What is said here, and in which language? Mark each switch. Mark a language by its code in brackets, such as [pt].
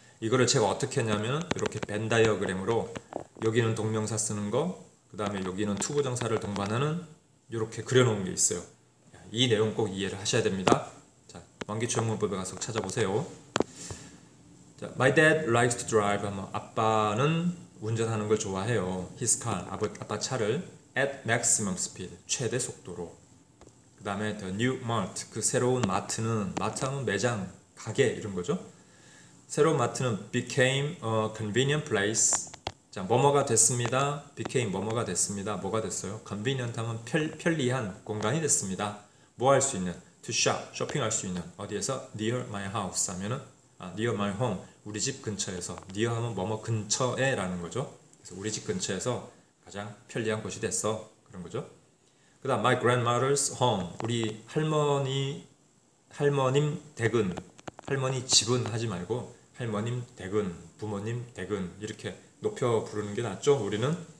[ko] 이거를 제가 어떻게 했냐면 이렇게 벤 다이어그램으로 여기는 동명사 쓰는 거, 그 다음에 여기는 투부정사를 동반하는 이렇게 그려놓은 게 있어요. 이 내용 꼭 이해를 하셔야 됩니다. 자, 원기초 영문법에 가서 찾아보세요. 자, [en] my dad likes to drive [ko] 하면 아빠는 운전하는 걸 좋아해요. [en] His car, [ko] 아빠 차를 [en] at maximum speed, [ko] 최대 속도로. 그 다음에 [en] the new mart, [ko] 그 새로운 마트는, 마트 하면 매장, 가게 이런 거죠. 새로운 마트는 [en] became a convenient place. [ko] 자, 뭐뭐가 됐습니다. became 뭐뭐가 됐습니다. 뭐가 됐어요? convenient 하면 편리한 공간이 됐습니다. 뭐 할 수 있는? [en] to shop, [ko] 쇼핑할 수 있는. 어디에서? [en] near my house [ko] 하면은 [en] near my home, [ko] 우리 집 근처에서. near 하면 뭐뭐 근처에 라는 거죠. 그래서 우리 집 근처에서 가장 편리한 곳이 됐어. 그런 거죠. 그 다음 [en] my grandmother's home, [ko] 우리 할머님 댁은, 할머니 집은 하지 말고 할머님 댁은, 부모님 댁은 이렇게 높여 부르는 게 낫죠, 우리는.